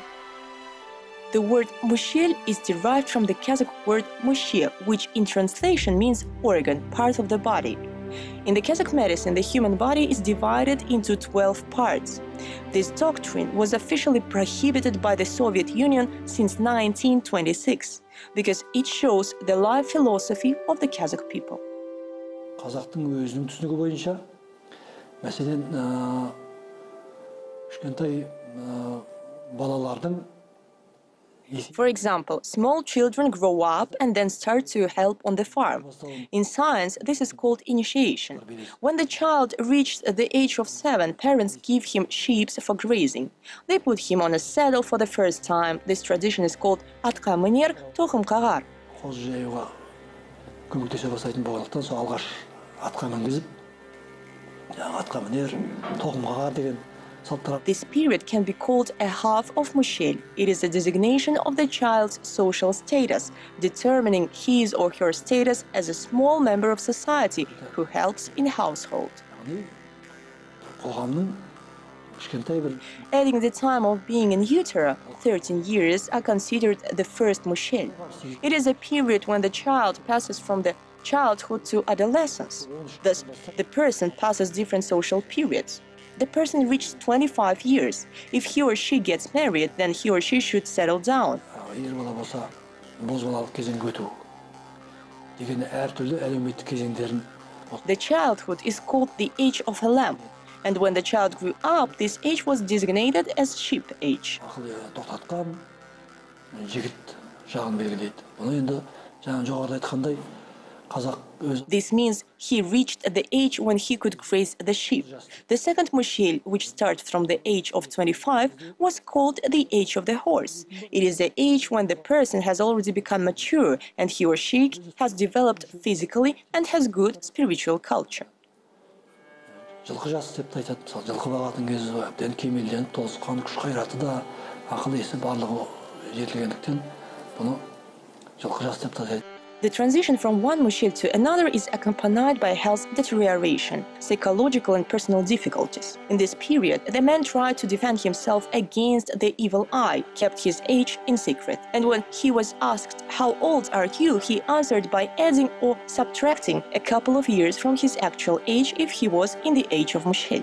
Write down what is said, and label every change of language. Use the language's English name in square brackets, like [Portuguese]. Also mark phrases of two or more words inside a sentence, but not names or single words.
[English] The word mushel is derived from the Kazakh word mushe, which in translation means organ, part of the body. In the Kazakh medicine, the human body is divided into 12 parts. This doctrine was officially prohibited by the Soviet Union since 1926 because it shows the life philosophy of the Kazakh people. [Kazakh] Қазақтың өзінің түсінігі бойынша, мәселен, кішкентай балалардың [English] For example, small children grow up and then start to help on the farm. In science, this is called initiation. When the child reaches the age of 7, parents give him sheep for grazing. They put him on a saddle for the first time. This tradition is called [Kazakh] атқа мінер тоқым қағар. қоз жаюға көмектесе бастайтын болғандықтан сол алғаш атқа мінгізіп, атқа мінер, тоқым қағар деген салттар. [English] This period can be called a half of mushel. It is a designation of the child's social status, determining his or her status as a small member of society who helps in household. [Kazakh] Қоғамның кішкентай бір [English] Adding the time of being in utero, 13 years are considered the first mushel. It is a period when the child passes from the childhood to adolescence. Thus, the person passes different social periods. The person reaches 25 years. If he or she gets married, then he or she should settle down. [Kazakh] ер бала болса, бозбалалық кезеңге өту деген әртүрлі әлеуметтік кезеңдерін. [English] The childhood is called the age of a lamb. And when the child grew up, this age was designated as sheep age. [Kazakh] Ақыл тоқтатқан жігіт жағын белгілейді. Бұны енді жаңа жоғарыда айтқандай қазақ өз. [English] This means he reached the age when he could graze the sheep. The second mushel, which starts from the age of 25, was called the age of the horse. It is the age when the person has already become mature and he or she has developed physically and has good spiritual culture. [Kazakh] Жылқы жасы деп айтады. Мысалы, жылқы бағатын кезі әбден кемелденіп, толысқан күш қайраты да, ақыл есі барлығы жетілгендіктен бұны жылқы жасы деп атайды. [English] The transition from one mushel to another is accompanied by health deterioration, psychological and personal difficulties. In this period, the man tried to defend himself against the evil eye, kept his age in secret. And when he was asked, "How old are you?" he answered by adding or subtracting a couple of years from his actual age if he was in the age of mushel.